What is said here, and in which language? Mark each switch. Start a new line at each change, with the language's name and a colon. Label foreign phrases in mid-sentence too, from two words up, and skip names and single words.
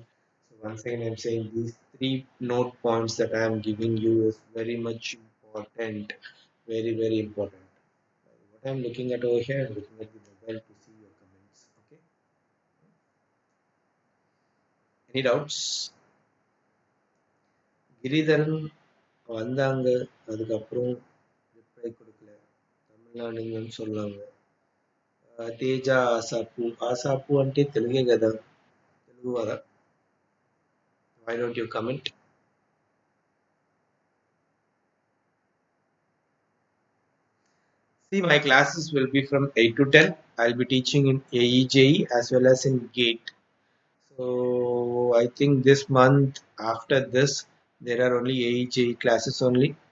English: So once again, I'm saying these three note points that I am giving you is very much important. Very, very important. What I'm looking at over here, I'm looking at the mobile to see your comments. Okay. Any doubts?
Tamil: கிரிதரன் வந்தாங்க, அதுக்கப்புறம் ரிப்ளை கொடுக்கல. தமிழ்நாடுங்கன்னு சொன்னாங்க.
Telugu: తేజ ఆసాపు ఆసాపు అంటే తెలుగే కదా, తెలుగు వారా?
English: Why don't you comment? See, my classes will be from 8 to 10. I'll be teaching in AEJE as well as in GATE. So I think this month after this there are only AEJE classes only.